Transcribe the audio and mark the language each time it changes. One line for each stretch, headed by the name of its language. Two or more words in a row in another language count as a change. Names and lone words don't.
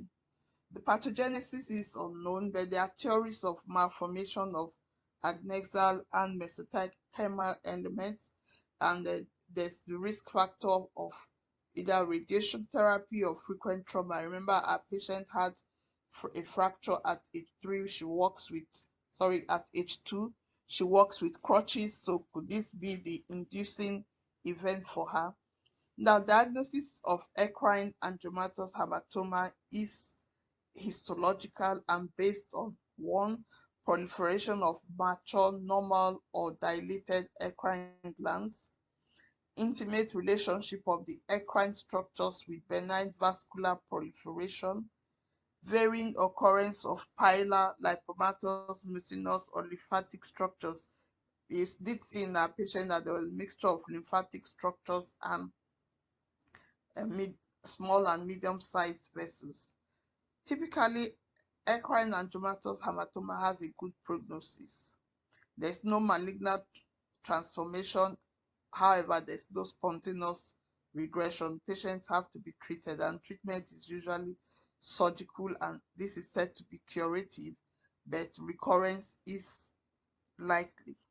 English: The pathogenesis is unknown, but there are theories of malformation of adnexal and mesenchymal elements, and there's the risk factor of either radiation therapy or frequent trauma. Remember, our patient had a fracture at age 3. She walks with, at age 2. She walks with crutches. So could this be the inducing event for her? Now, diagnosis of eccrine angiomatous hamartoma is histological and based on 1, proliferation of mature, normal, or dilated eccrine glands, intimate relationship of the eccrine structures with benign vascular proliferation, varying occurrence of pilar, lipomatous, mucinous, or lymphatic structures. You did see in our patient that there was a mixture of lymphatic structures and small and medium-sized vessels. Typically, eccrine angiomatous hamartoma has a good prognosis. There's no malignant transformation. However, there's no spontaneous regression. Patients have to be treated, and treatment is usually surgical, and this is said to be curative, but recurrence is likely.